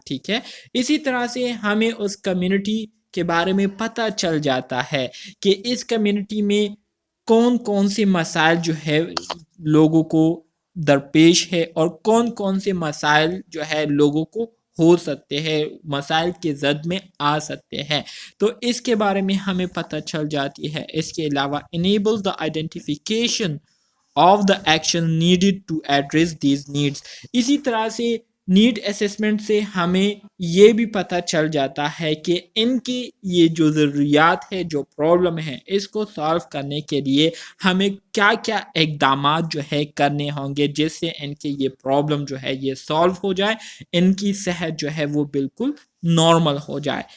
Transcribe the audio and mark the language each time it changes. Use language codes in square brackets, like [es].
[ur] ٹھیک ہے، اسی طرح سے ہمیں اس کمیونٹی کے بارے میں پتہ چل جاتا ہے کہ اس کمیونٹی میں کون کون سے مسائل جو ہے لوگوں کو درپیش ہے اور کون کون سے مسائل جو ہے لوگوں کو ہو سکتے ہیں، مسائل کے زد میں آ سکتے ہیں، تو اس کے بارے میں ہمیں پتہ چل جاتی ہے. اس کے علاوہ [en] enable the identification of the action needed to address these needs. [ur] اسی طرح سے نیڈ اسیسمنٹ سے ہمیں یہ بھی پتہ چل جاتا ہے کہ ان کی یہ جو ضروریات ہے، جو پرابلم ہے، اس کو سالو کرنے کے لیے ہمیں کیا کیا اقدامات جو ہے کرنے ہوں گے جس سے ان کی یہ پرابلم جو ہے یہ سالو ہو جائے، ان کی صحت جو ہے وہ بالکل نارمل ہو جائے.